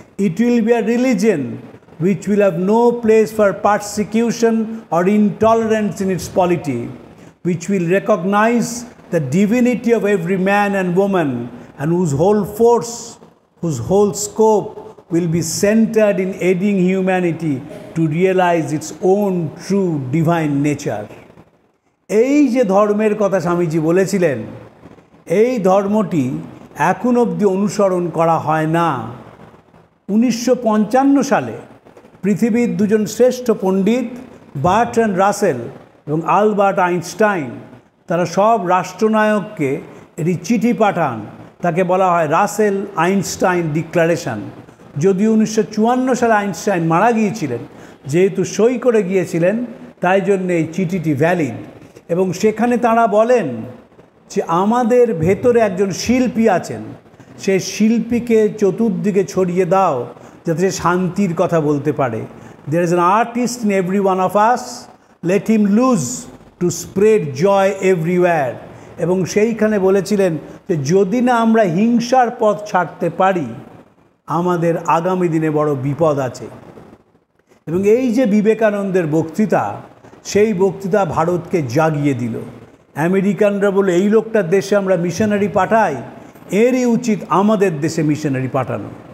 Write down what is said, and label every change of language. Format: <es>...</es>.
<en>It will be a religion which will have no place for persecution or intolerance in its polity, which will recognize the divinity of every man and woman, and whose whole force, whose whole scope will be centered in aiding humanity to realize its own true divine nature.</en> <bn>এই যে ধর্মের কথা স্বামীজি বলেছিলেন, এই ধর্মটি এখন অবধি অনুসরণ করা হয় না। 1955 সালে পৃথিবীর দুজন শ্রেষ্ঠ পণ্ডিত বার্ট্রান্ড রাসেল এবং আলবার্ট আইনস্টাইন, তারা সব রাষ্ট্রনায়ককে এটি চিঠি পাঠান। তাকে বলা হয় রাসেল আইনস্টাইন ডিক্লারেশন। যদিও 1954 সালে আইনস্টাইন মারা গিয়েছিলেন, যেহেতু সই করে গিয়েছিলেন তাই জন্য এই চিঠিটি ভ্যালিড। এবং সেখানে তারা বলেন যে আমাদের ভেতরে একজন শিল্পী আছেন, সেই শিল্পীকে চতুর্দিকে ছড়িয়ে দাও যাতে সে শান্তির কথা বলতে পারে।</bn> <en>There is an artist in every one of us, let him loose to spread joy everywhere.</en> <bn>এবং সেইখানে বলেছিলেন যে যদি না আমরা হিংসার পথ ছাড়তে পারি, আমাদের আগামী দিনে বড় বিপদ আছে। এবং এই যে বিবেকানন্দের বক্তৃতা, সেই বক্তৃতা ভারতকে জাগিয়ে দিল। আমেরিকানরা বলে এই লোকটার দেশে আমরা মিশনারি পাঠাই, এরই উচিত আমাদের দেশে মিশনারি পাঠানো।</bn>